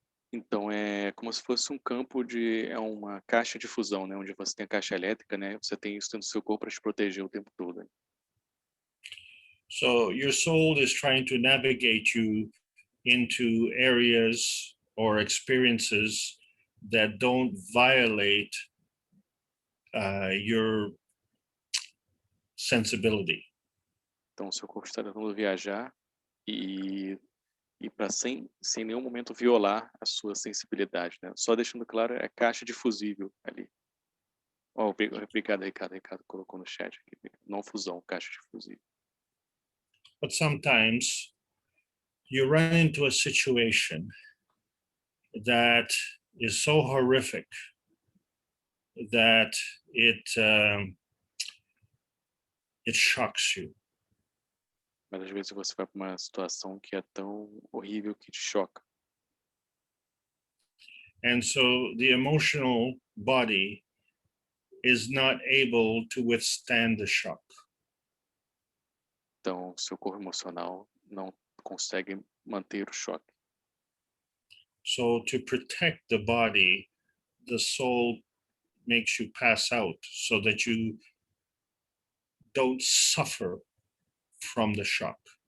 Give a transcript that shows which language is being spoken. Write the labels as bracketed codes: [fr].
[pt] Então é como se fosse um campo é uma caixa de fusão, né, onde você tem a caixa elétrica, né? Você tem isso dentro do seu corpo para te proteger o tempo todo. Né? [en] So your soul is trying to navigate you into areas or experiences that don't violate your sensibility. [pt] Então o seu corpo está tentando viajar e para sem nenhum momento violar a sua sensibilidade, né? Só deixando claro, é caixa de fusível ali. Oh, obrigado, Ricardo. Ricardo colocou no chat aqui. Não fusão, caixa de fusível. [en] But sometimes you run into a situation that is so horrific that it shocks you. [pt] Mas às vezes você vai para uma situação que é tão horrível que te choca. [en] And so the emotional body is not able to withstand the shock. [pt] Então, seu corpo emocional não consegue manter o choque. [en] So to protect the body, the soul makes you pass out so that you don't suffer from the shock.